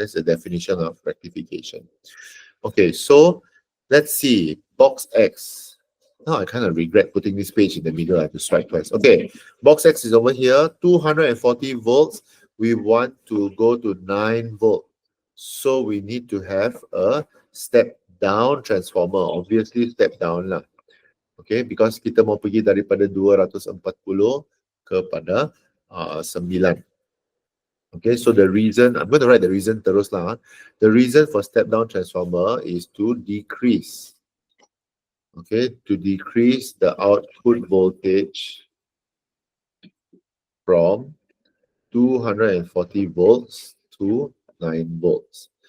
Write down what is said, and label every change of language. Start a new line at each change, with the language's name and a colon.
English: That's the definition of rectification. Okay, so let's see. Box X. Now I kind of regret putting this page in the middle. I have to strike twice. Okay, box X is over here, 240 volts. We want to go to 9 volt. So we need to have a step down transformer. Obviously step down lah. Okay, because
Malay: kita mau pergi daripada 240 kepada 9.
English: Okay, so the reason, I'm going to write the reason
Malay: terus
English: lah. The reason for step down transformer is to decrease. Okay, to decrease the output voltage from 240 volts to 9 volts.